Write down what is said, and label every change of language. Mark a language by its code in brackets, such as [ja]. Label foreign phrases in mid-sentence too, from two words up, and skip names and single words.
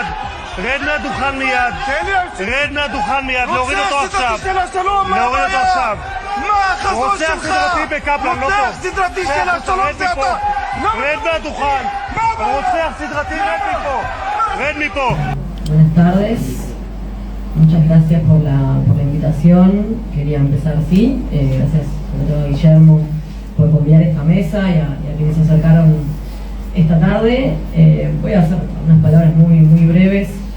[he] רד מהדוכן מיד, להוריד אותו עכשיו. מה החזון שלך? רוצח סדרתי בקפלן, לא טוב. רוצח סדרתי של השלום זה אתה. רד מהדוכן. רוצח סדרתי, רד מפה. [es] Buenas tardes, muchas gracias por la invitación. Quería empezar así, gracias sobre todo a Guillermo por convidar esta mesa y a quienes se acercaron esta tarde. Voy a hacer unas palabras muy breves.